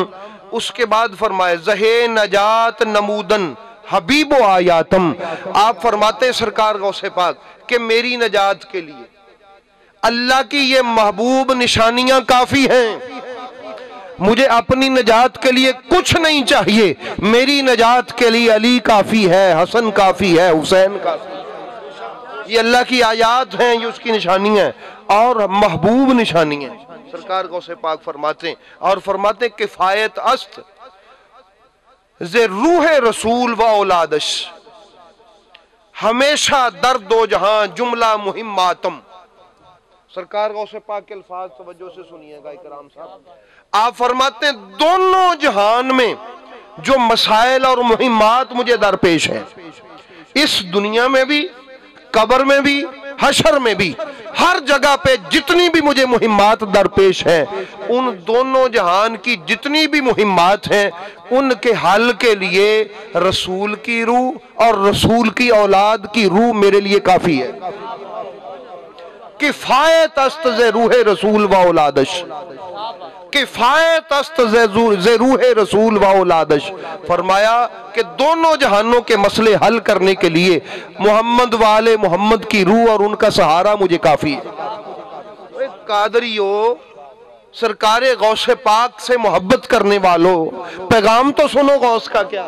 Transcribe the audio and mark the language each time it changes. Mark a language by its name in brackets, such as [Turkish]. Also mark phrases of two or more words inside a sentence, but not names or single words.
[Urdu] اس کے بعد فرمائے [Persian] زہے نجات نمودن حبیب و آیاتم، [Urdu] آپ فرماتے ہیں سرکار غوث پاک کہ میری نجات کے لیے اللہ کی یہ محبوب نشانیاں کافی ہیں، مجھے اپنی نجات کے لیے کچھ نہیں چاہیے، میری نجات کے لیے علی کافی ہے، حسن کافی ہے، حسین کافی ہے۔ یہ اللہ کی آیات ہیں، یہ اس کی نشانیاں ہیں اور محبوب نشانیاں ہیں۔ سرکار غوث پاک فرماتے ہیں [Persian] اور فرماتے ہیں کفایت است ز روح رسول و اولادش، ہمیشہ در دو جہاں جملہ مہماتم۔ [Urdu] سرکار غوث پاک کے الفاظ توجہ سے سنیے گا اکرام صاحب۔ آپ فرماتے ہیں دونوں جہان میں جو مسائل اور مہمات مجھے درپیش ہیں، اس دنیا میں بھی، قبر میں بھی، حشر میں بھی، ہر جگہ پہ جتنی بھی مجھے مہمات درپیش ہیں، ان دونوں جہان کی جتنی بھی مہمات ہیں ان کے حل کے لیے رسول کی روح اور رسول کی اولاد کی روح میرے لیے کافی ہے۔ [Persian] کفایت است ز روح رسول و اولادش، کفایت است ز روح رسول و اولادش، [Urdu] فرمایا کہ دونوں جہانوں کے مسئلے حل کرنے کے لیے محمد والے محمد کی روح اور ان کا سہارا مجھے کافی ہے۔ قادریو، سرکار غوث پاک سے محبت کرنے والوں، پیغام تو سنو غوث کا کیا۔